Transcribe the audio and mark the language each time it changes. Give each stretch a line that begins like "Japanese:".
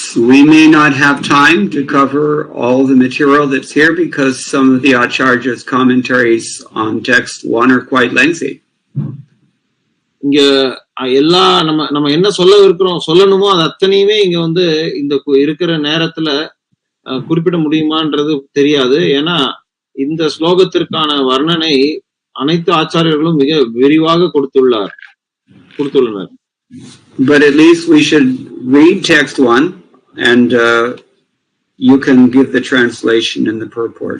English: We may not have time to cover all the material that's here because some of the Acharya's commentaries on text 1 are quite lengthy.
Tamil: இங்க எல்லா நம்ம என்ன சொல்லணுமோ அது அத்தனையுமே இங்க இந்த இருக்கிற நேரத்துல குறிப்பிட முடியுமான்றது தெரியாது. ஏன்னா இந்த ஸ்லோகத்திற்கான வர்ணனை அனைத்து ஆச்சாரியர்களும் மிக விரிவாக கொடுத்துள்ளனர்.
English: But at least we should read text 1 and you can give the translation in the purport.